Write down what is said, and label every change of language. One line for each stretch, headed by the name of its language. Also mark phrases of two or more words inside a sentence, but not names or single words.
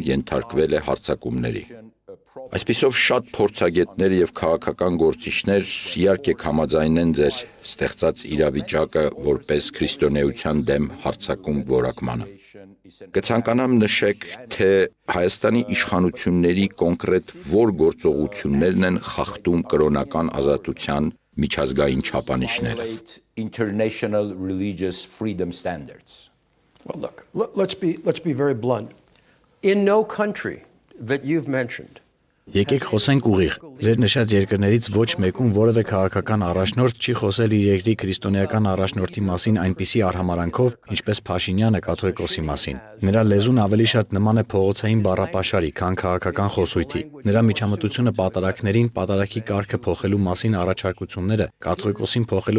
Armenian: ենթարկվել է հարձակումների։ Այսպիսով շատ փորձագետներ և քաղաքական գործիչներ իհարկե կհամաձայնեն ձեր ստեղծած իրավիճակը որպես քրիստոնեության դեմ հարձակում որակմանը։ Կցանկանամ նշեք, թե Հայաստանի իշխանությունների կոնկրետ որ գործողություններն են խախտում կրոնական ազատության միջազգային չափանիշները։
English: Well, look, let's be very blunt. In no country that you've mentioned,
Armenian: Եկեք խոսենք ուղիղ։ Ձեր նշած երկրներից ոչ մեկում որևէ քաղաքական առաջնորդ չի խոսել իր երկրի քրիստոնեական առաջնորդի մասին այնպիսի արհամարանքով, ինչպես Փաշինյանը կաթողիկոսի մասին։ Նրա լեզուն ավելի շատ նման է փողոցային բառապաշարի, քան քաղաքական խոսույթի։ Նրա միջամտությունը պատարակներին պատարակի կարգը փոխելու մասին առաջարկությունները կաթողիկոսին փոխելու